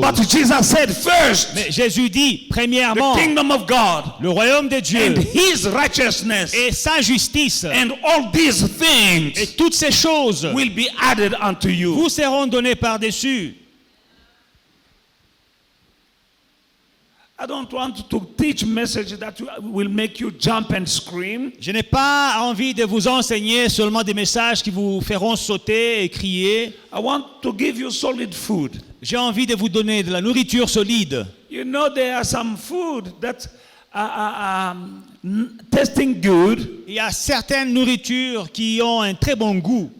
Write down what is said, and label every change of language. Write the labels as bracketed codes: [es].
[en] But Jesus said first. [fr] Mais Jésus dit premièrement [en] The kingdom of God [fr] le royaume de Dieu [en] and his righteousness, [fr] et sa justice. [en] and all these [fr] Et [en] things [fr] toutes ces choses [en] will be added unto you. [fr] vous seront données par-dessus. [en] I don't want to teach message that will make you jump and scream. [fr] Je n'ai pas envie de vous enseigner seulement des messages qui vous feront sauter et crier. [en] I want to give you solid food. [fr] J'ai envie de vous donner de la nourriture solide. [en] You know, there are some food that are tasting good, [fr] Il y a certaines nourritures qui ont un très bon goût,